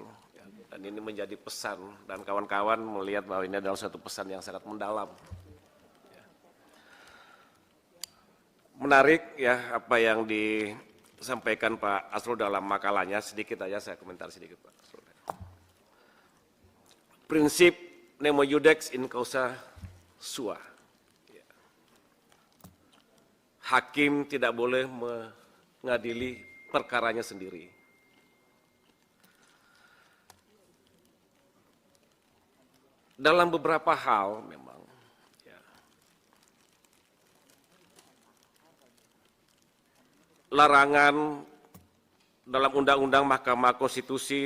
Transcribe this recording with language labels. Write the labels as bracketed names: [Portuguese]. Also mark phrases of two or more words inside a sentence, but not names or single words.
[Indonesian] Dan ini menjadi pesan, dan kawan-kawan melihat bahwa ini adalah satu pesan yang sangat mendalam. Menarik ya apa yang sampaikan Pak Asrul dalam makalahnya, sedikit aja saya komentar sedikit Pak Asrul. Prinsip [Latin] nemo iudex in causa sua. [Indonesian] Hakim tidak boleh mengadili perkaranya sendiri. Dalam beberapa hal memang larangan dalam Undang-Undang Mahkamah Konstitusi,